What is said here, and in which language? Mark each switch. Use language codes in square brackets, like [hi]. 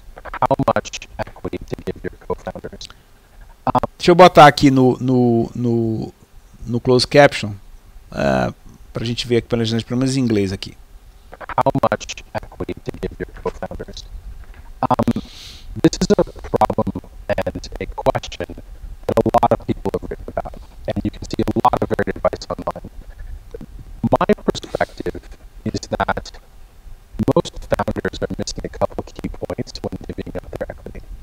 [en] How much equity to give your co-founders? [pt] Deixa eu botar aqui no closed caption, para a gente ver aqui, pelo menos em inglês aqui. [en] How much equity to give your co-founders? This is a problem and a question that a lot of people have written about, and you can see a lot of varied advice online. My perspective is that most founders are missing a couple key points when divvying up their equity.